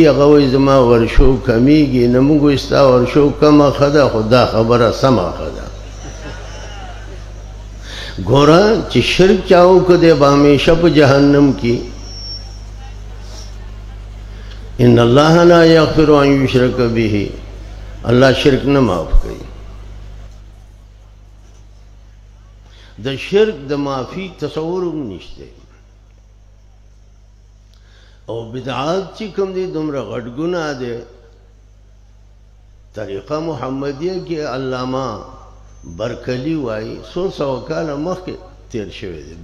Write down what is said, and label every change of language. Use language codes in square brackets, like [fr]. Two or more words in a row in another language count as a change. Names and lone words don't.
[ps] هغه وایي زما ورشو کمیږي. نه موږ وایي ستا ورشو کمه ښه ده، خو دا خبره سمه ښه ده. ګوره چې شرک چا وکړ دی به همیشه په جهنم کې. [ar] ان الله لا یغفر ان یشرک به، [ps] اللہ شرک نہ معاف کئی. د شرک د معافی تصور هم نشته. او بدعات چې کوم دي دومره غټ ګناه ده. طریقه محمدیه کې علامه برکلی وای 100 کاله مخکې تیر شوی دی.